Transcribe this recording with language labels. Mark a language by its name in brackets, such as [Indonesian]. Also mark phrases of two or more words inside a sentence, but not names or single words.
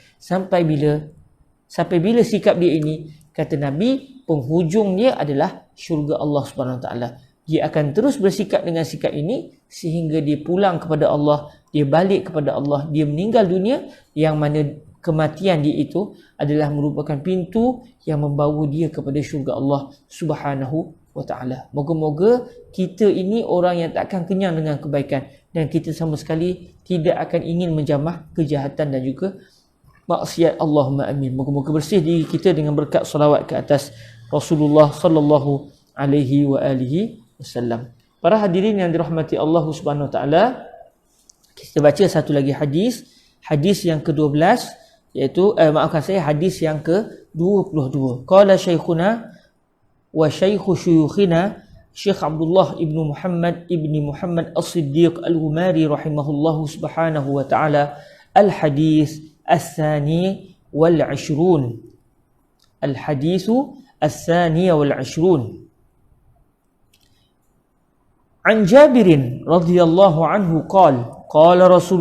[Malay] Sampai bila sikap dia ini, kata Nabi, penghujung dia adalah syurga [Arabic] الله سبحانه وتعالى. [Malay] Dia akan terus bersikap dengan sikap ini sehingga dia pulang kepada Allah, dia balik kepada Allah, dia meninggal dunia, yang mana kematian dia itu adalah merupakan pintu yang membawa dia kepada syurga [Arabic] الله سبحانه وتعالى. [Malay] Moga-moga kita ini orang yang tak akan kenyang dengan kebaikan dan kita sama sekali tidak akan ingin menjamah kejahatan dan juga maksiat. [Arabic] اللهم آمين. [Malay] Moga-moga bersih diri kita dengan berkat salawat ke atas Rasulullah [Arabic] صلى الله عليه وعلى آله وسلم. [Malay] Para hadirin yang dirahmati [Arabic] الله سبحانه وتعالى, [Malay] kita baca satu lagi hadis yang ke-12, iaitu hadis yang ke-22. [Arabic] قال شيخنا وشيخ شيوخنا الشيخ عبد الله بن محمد الصديق الغماري رحمه الله سبحانه وتعالى، الحديث الثاني والعشرون. الحديث الثاني والعشرون عن جابر رضي الله عنه قال رسول